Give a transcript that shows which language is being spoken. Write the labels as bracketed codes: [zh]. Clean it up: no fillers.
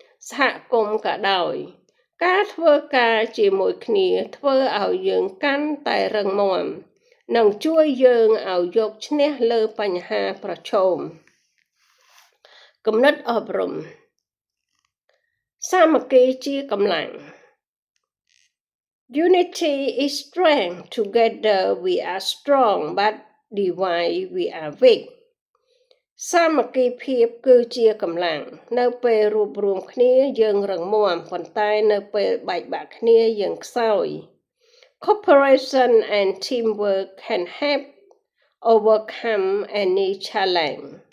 [km] សហគមន៍ក៏ដោយការធ្វើការជាមួយគ្នាធ្វើឲ្យយើងកាន់តែរឹងមាំនិងជួយយើងឲ្យយកឈ្នះលើបញ្ហាប្រឈមគំនិតអប់រំសាមគ្គីជាកម្លាំង [en] Unity is strength. Together we are strong, but divided we are weak. [km] សាមគ្គីភាពគឺជាកម្លាំងនៅពេលរួបរวมគ្នាយើងរឹងមាំប៉ុន្តែនៅពេលបែកបាក់គ្នាយើងខ្សោយ [en] Cooperation and teamwork can help overcome any challenge.